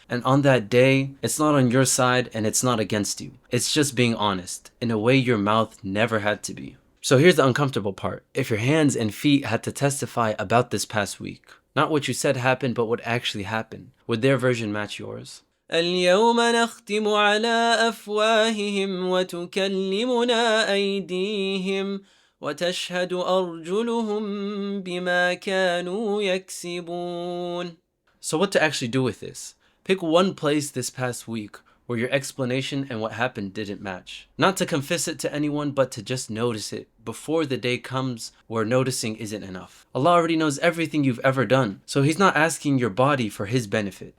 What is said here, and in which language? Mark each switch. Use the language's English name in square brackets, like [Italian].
[English] And on that day, it's not on your side and it's not against you. It's just being honest, in a way your mouth never had to be. So here's the uncomfortable part. If your hands and feet had to testify about this past week, not what you said happened, but what actually happened, would their version match yours? [Arabic] اليوم نختم على أفواههم وتكلمنا أيديهم وتشهد أرجلهم بما كانوا يكسبون. [English] So what to actually do with this? Pick one place this past week where your explanation and what happened didn't match. Not to confess it to anyone, but to just notice it before the day comes where noticing isn't enough. Allah already knows everything you've ever done, so He's not asking your body for His benefit.